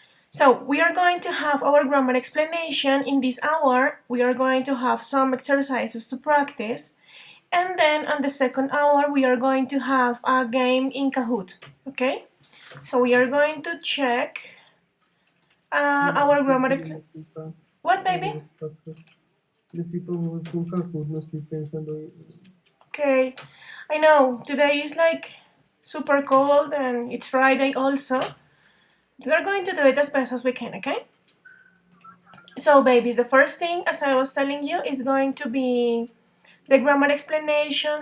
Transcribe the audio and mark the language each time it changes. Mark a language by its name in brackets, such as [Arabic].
[English] So we are going to have our grammar explanation in this hour. We are going to have some exercises to practice. And then on the second hour we are going to have a game in Kahoot. Okay? So we are going to check our grammar explanation. What, baby? [Spanish] Yo estoy como con Cancún, no estoy pensando en... [English] Okay, I know today is like super cold and it's Friday also. We are going to do it as best as we can, okay? So, babies, the first thing, as I was telling you, is going to be the grammar explanation.